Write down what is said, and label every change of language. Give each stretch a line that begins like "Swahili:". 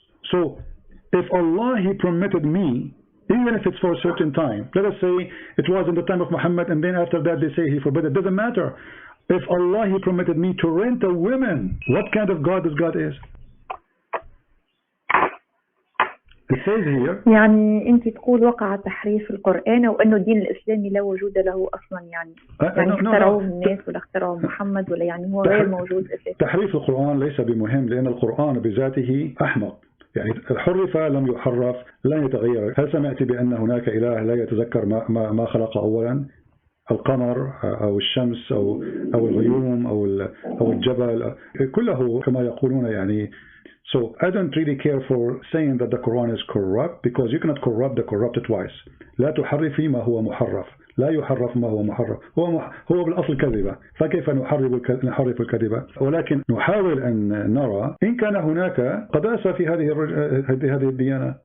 English: So, if Allah, He permitted me, even if it's for a certain time, let us say it was in the time of Muhammad, and then after that they say He forbid it. Doesn't matter. If Allah, He permitted me to rent a woman, what kind of God this God is? It says here.
Arabic: يعني أنت تقول وقع تحريف القرآن أو أنه الدين الإسلامي لا وجود له أصلا يعني اخترعوه الناس ولا اخترعوه محمد ولا يعني هو غير موجود أساسا. تحريف القرآن ليس بمهم لأن القرآن بذاته أحمق. يعني حرف لم يحرف لا يتغير. هل سمعت بأن هناك إله لا يتذكر ما خلق أولا؟ القمر أو الشمس أو الغيوم أو الجبل كله كما يقولون يعني.
English: So I don't really care for saying that the Quran is corrupt because you cannot corrupt the corrupted twice.
Arabic: لا تحرفي ما هو محرف. لا يحرف ما هو محرف. هو بالأصل كذبة. فكيف نحرف الكذبة؟ ولكن نحاول أن نرى إن كان هناك قداسة في هذه الديانة.